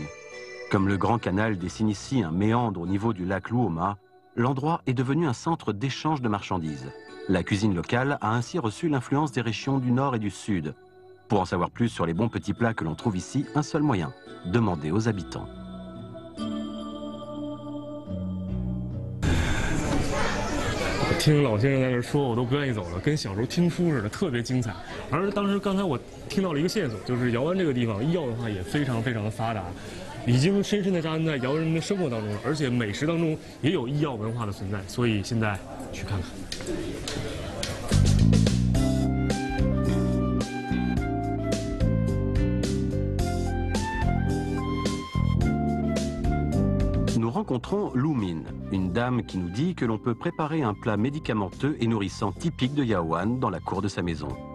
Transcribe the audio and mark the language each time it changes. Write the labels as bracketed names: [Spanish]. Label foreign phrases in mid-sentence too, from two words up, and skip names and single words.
[French] Comme le Grand Canal dessine ici un méandre au niveau du lac Luoma, l'endroit est devenu un centre d'échange de marchandises. La cuisine locale a ainsi reçu l'influence des régions du nord et du sud. Pour en savoir plus sur les bons petits plats que l'on trouve ici, un seul moyen, demander aux habitants. [Chinese] 听老先生在这说，我都不愿意走了，跟小时候听书似的，特别精彩。而刚才我听到了一个线索，就是姚湾这个地方医药文化也非常的发达，已经深深的扎根在姚人民的生活当中了，而且美食当中也有医药文化的存在，所以现在去看看。 [French] Nous rencontrons Lu Min, une dame qui nous dit que l'on peut préparer un plat médicamenteux et nourrissant typique de Yaohan dans la cour de sa maison.